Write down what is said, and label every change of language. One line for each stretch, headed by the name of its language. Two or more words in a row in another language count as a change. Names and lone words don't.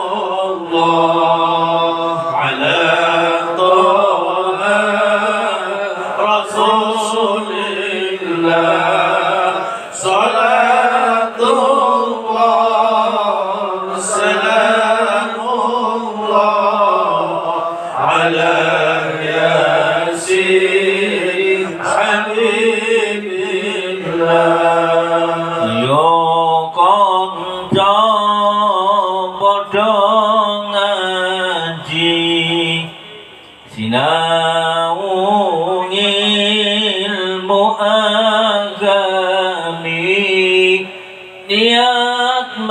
Arabic: الله على طه رسول الله صلاة الله سلام الله على ياسين حبيب
Javanese: الله yo kon padha ngaji sinau ilmu agami niat